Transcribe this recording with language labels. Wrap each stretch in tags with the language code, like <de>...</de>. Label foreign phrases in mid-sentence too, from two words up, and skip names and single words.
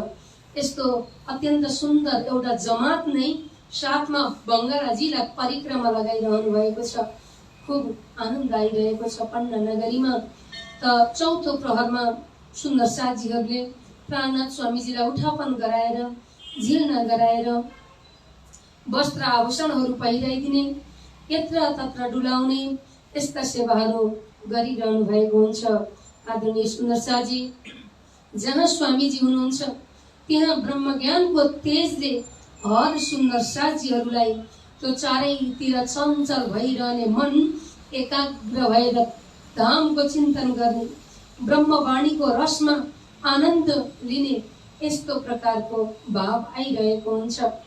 <ne>यस्तो अत्यन्त सुन्दर एउटा जमात नै साथमा बङ्गलाजीलाई परिक्रमा लगाइरहनु भएको छ। खूब आनन्द आइरहेको छ पन्ना नगरीमा। त चौथो प्रहरमा सुन्दर साथीहरूले प्राणनाथ स्वामीजीलाई उठापन गराएर झिल्न गराएर वस्त्र आभूषणहरू पहिराइदिने, यत्र तत्र डुलाउने यस्ता सेवाहरू गरिरहनु भएको हुन्छ। आदरणीय सुन्दर साथी, जहाँ स्वामीजी हुनुहुन्छ त्यहाँ ब्रह्मज्ञानको तेजले हर सुन्दर साथीहरूलाई त्यो चारैतिर चञ्चल भइरहने मन एकाग्र भएर धामको चिन्तन गर्ने, ब्रह्मवाणीको रसमा आनन्द लिने यस्तो प्रकारको भाव आइरहेको हुन्छ।</ne>